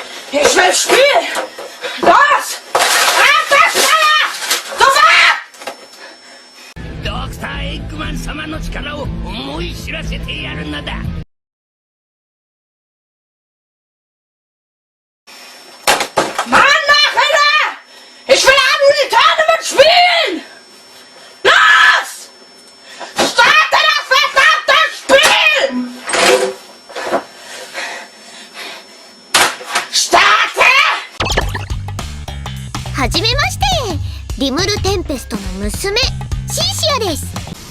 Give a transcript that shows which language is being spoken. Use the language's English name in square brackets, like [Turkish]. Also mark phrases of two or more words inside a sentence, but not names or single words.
[German] Ich will spielen! Los! Dr. [Japanese] エッグマン様の力を思い知らせてやるのだ。 [German] Ich will ein Tournament spielen! Los! Starte das verdammte Spiel! Starte! [Japanese] はじめまして、リムルテンペストの娘シンシヤです。